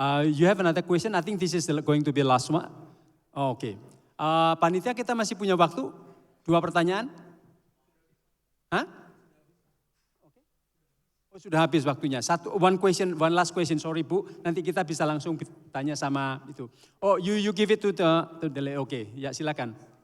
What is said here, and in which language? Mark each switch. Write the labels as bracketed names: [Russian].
[English] You have another question? I think this is going to be last one. [Indonesian] Oh, oke. Panitia kita masih punya waktu? 2 pertanyaan? Hah? Oh, sudah habis waktunya. [English] One last question, sorry [Indonesian] Bu. Nanti kita bisa langsung tanya sama itu. [English] Oh, you give it to the Oke, [Indonesian] ya silakan.